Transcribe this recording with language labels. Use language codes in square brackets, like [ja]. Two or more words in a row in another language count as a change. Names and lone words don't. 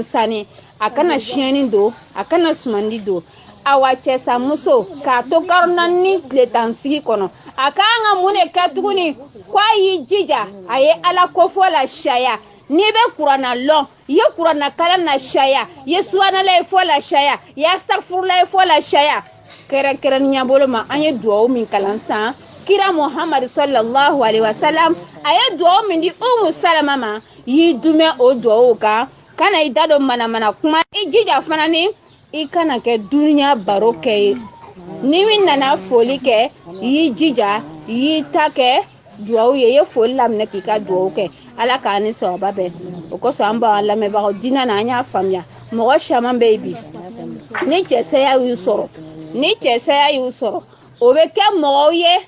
[bm] sani a kana siyɛnni don a kana sumandi don awa cɛsamuso k'a to karo naani tile tan sigi kɔnɔ a k'an ka mun de kɛ tuguni k'a y'i jija a ye ala kofɔ la sariya n'i bɛ kuranna lɔn i ye kuranna kalan na sariya i ye subanala ye fɔ la sariya i ye asitagfirula ye fɔ la sariya kɛrɛnkɛrɛnnenya bolo ma an ye duwawu min kalan san kira muhammad [ar] صلى الله عليه وسلم [bm] a ye duwawu min di umu salama ma y'i dumɛ o duwawu kan kana i da don manamana kuma i jija fana ni i kana kɛ duniya baro kɛ ye ni min nana foli kɛ y'i jija y'i ta kɛ duwawu ye ye foli laminɛ k'i ka duwawu kɛ ala k'a ni sababa bɛɛ o kosɔn an b'an lamɛnbagaw diinɛ na an y'a faamuya mɔgɔ caman bɛ yen bi ni cɛsaya y'u sɔrɔ o bɛ kɛ mɔgɔw ye